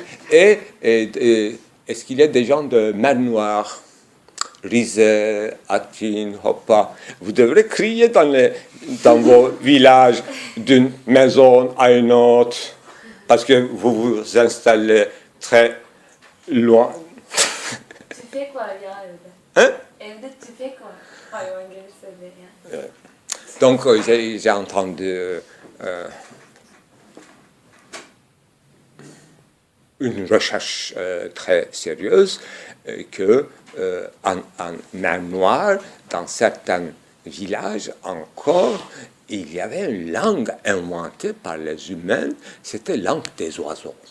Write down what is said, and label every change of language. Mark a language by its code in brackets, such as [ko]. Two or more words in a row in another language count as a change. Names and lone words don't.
[fr] Et est-ce qu'il y a des gens de mer Noire, Rize, Athènes, Hoppa? Vous devrez crier dans vos villages, d'une maison à une autre, parce que vous vous installez très loin. [tr] Tüfek var ya evde. [fr] Hein? [tr] Evde tüfek var. Hayvan gelirse diye yani. [fr] Donc, j'ai entendu une recherche très sérieuse que en mer Noire, dans certains villages encore, il y avait une langue inventée par les humains, c'était la langue des oiseaux.